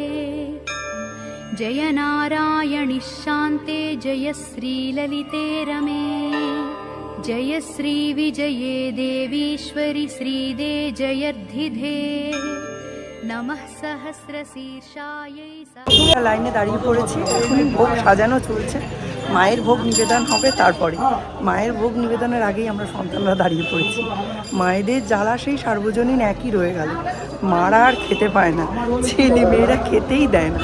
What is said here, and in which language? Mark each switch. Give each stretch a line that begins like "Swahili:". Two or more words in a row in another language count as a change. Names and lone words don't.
Sanskrit: जय नारायणि शान्ते जय श्रीललिते रमे जय श्रीविजये देवीश्वरि श्रीदे जयर्धिधे नमः सहस्रशीर्षायै।
Bangla: লাইনে দাঁড়িয়ে পড়েছি, এখনই ভোগ সাজানো চলছে। মায়ের ভোগ নিবেদন হবে, তারপরে মায়ের ভোগ নিবেদনের আগেই আমরা সন্তানরা দাঁড়িয়ে পড়েছি। মায়েদের জ্বালা সেই সার্বজনীন একই রয়ে গেল, মারা আর খেতে পায় না, ছেলে মেয়েরা খেতেই দেয় না।